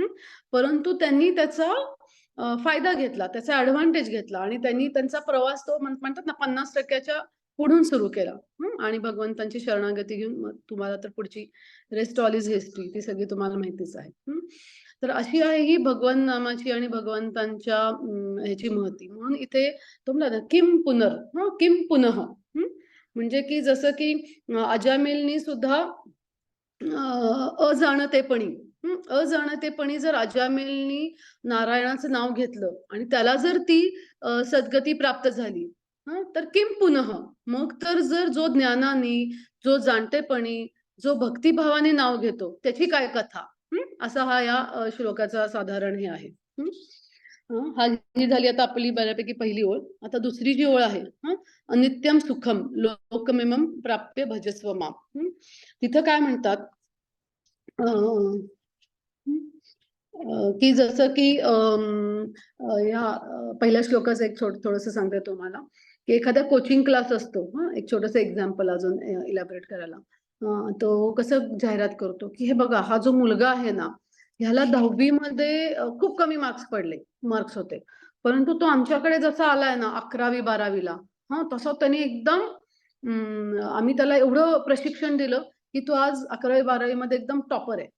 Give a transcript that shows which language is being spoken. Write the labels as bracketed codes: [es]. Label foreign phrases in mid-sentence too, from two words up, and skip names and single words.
[mr] परंतु त्यांनी त्याचा फायदा घेतला, त्याचा ऍडव्हान्टेज घेतला आणि त्यांनी त्यांचा प्रवास तो म्हणतात ना 50% पुढून सुरू केला. आणि भगवंतांची शरणागती घेऊन तुम्हाला तर पुढची [en] rest all is history, [mr] ती सगळी तुम्हाला माहितीच आहे. तर अशी आहे ही भगवन नामाची आणि भगवंतांच्या ह्याची महती. म्हणून इथे तुम्हाला [sa] किम पुनः [mr] म्हणजे की जसं की अजामिलनी सुद्धा अजाणतेपणी जर अजामिलनी नारायणाचं नाव घेतलं आणि त्याला जर ती सद्गती प्राप्त झाली, तर [sa] किम पुनः, [mr] मग तर जर जो ज्ञानाने, जो जाणतेपणी, जो भक्तिभावाने नाव घेतो त्याची काय कथा. असा हा या श्लोकाचा साधारण हे आहे. ही झाली आता आपली बऱ्यापैकी पहिली ओळ. आता दुसरी जी ओळ आहे, [sa] अनित्यम सुखम लोकमिमं प्राप्य भजस्व माम. [mr] तिथं काय म्हणतात की जसं की या पहिल्या श्लोकाचं एक थोडंसं सांगते तुम्हाला की एखादा [en] coaching class [mr] असतो, एक छोटंसं एक्झाम्पल अजून इलॅबोरेट करायला. तो कसं जाहिरात करतो की हे बघा, हा जो मुलगा आहे ना, ह्याला 10वी मध्ये खूप कमी मार्क्स होते, परंतु तो आमच्याकडे जसा आलाय ना 11वी 12वीला, तसं त्यांनी एकदम आम्ही त्याला एवढं प्रशिक्षण दिलं की तो आज 11वी 12वी मध्ये एकदम टॉपर आहे.